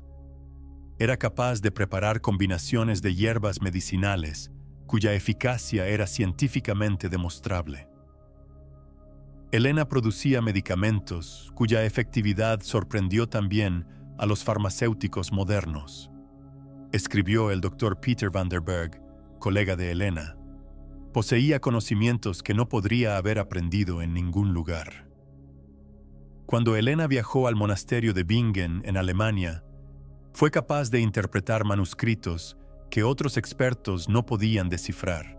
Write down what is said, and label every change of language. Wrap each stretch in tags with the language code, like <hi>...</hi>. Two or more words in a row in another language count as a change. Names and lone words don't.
<es>Era capaz de preparar combinaciones de hierbas medicinales cuya eficacia era científicamente demostrable. Helena producía medicamentos cuya efectividad sorprendió también a los farmacéuticos modernos, escribió el Dr. Peter van der Berg, colega de Helena. Poseía conocimientos que no podría haber aprendido en ningún lugar. Cuando Elena viajó al monasterio de Bingen, en Alemania, fue capaz de interpretar manuscritos que otros expertos no podían descifrar.</es>